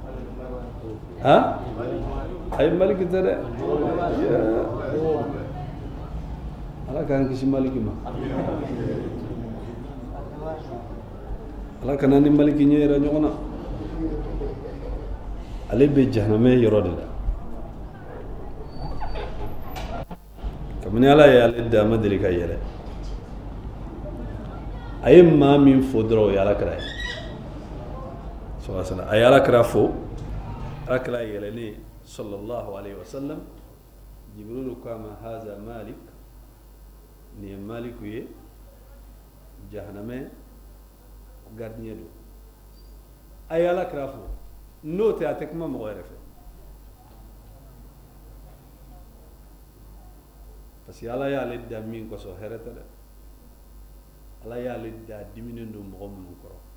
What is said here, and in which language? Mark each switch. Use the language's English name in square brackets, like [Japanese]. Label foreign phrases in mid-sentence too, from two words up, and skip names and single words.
[Bambara] ayi maliki tɛ dɛ ala k'an kisi maliki ma ala kana ni maliki ɲɛ yɛrɛ ɲɔgɔn na ale bɛ jahanamɛ yɔrɔ de la kabini ala ye ale da a ma deli ka yɛlɛ a ye maa min fo dɔrɔn o ye ala kira ye a ye ala kira fo ala kira yɛlɛlen [Arabic] صلى الله عليه وسلم [Bambara] jibrilu ko a ma [Arabic] هذا مالك [Bambara] nin ye maliku ye jahanamɛ gardien don a ye ala kira fo n'o tɛ a tɛ kuma mɔgɔ yɛrɛ fɛ [French] parce que [Bambara] ala y'ale da min kosɔn hɛrɛ tɛ dɛ ala y'ale da diminen don mɔgɔ minnu kɔrɔ